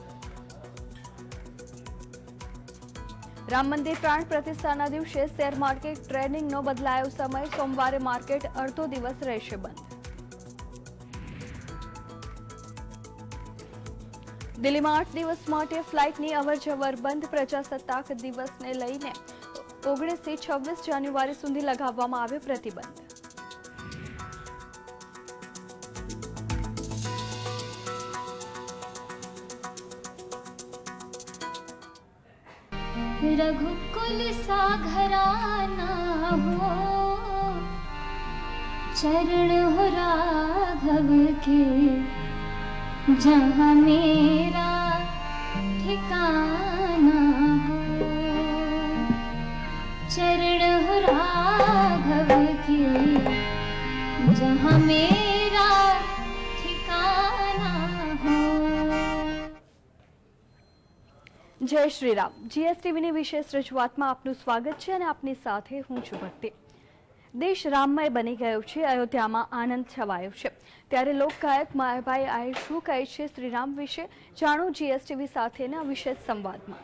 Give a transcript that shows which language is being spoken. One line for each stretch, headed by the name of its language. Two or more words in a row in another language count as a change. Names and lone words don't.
Gujarati: રામ મંદિર પ્રાણ પ્રતિષ્ઠાના દિવસે શેર માર્કેટ ટ્રેડિંગનો બદલાયો સમય, સોમવારે માર્કેટ અડધો દિવસ રહેશે બંધ। દિલ્હીમાં 8 દિવસ માટે ફ્લાઇટની અવરજવર બંધ, પ્રજાસત્તાક દિવસને લઈને 19 થી 26 જાન્યુઆરી સુધી લગાવવામાં આવ્યો પ્રતિબંધ।
Hindi: रघुकुल साघराना हो, चरण हो राघव के, जहाँ मेरा ठिकाना हो। चरण हो राघव के, जहाँ मेरा ठिकाना हो।
Gujarati: જય શ્રી રામ। જીએસટીવીની વિશેષ રજૂઆતમાં આપનું સ્વાગત છે અને આપની સાથે હું છું ભક્તિ। દેશ રામમય બની ગયો છે, અયોધ્યામાં આનંદ છવાયો છે, ત્યારે લોકગાયક માયાભાઈ આહિર શું કહે છે શ્રીરામ વિશે, જાણો જીએસટીવી સાથેના વિશેષ સંવાદમાં।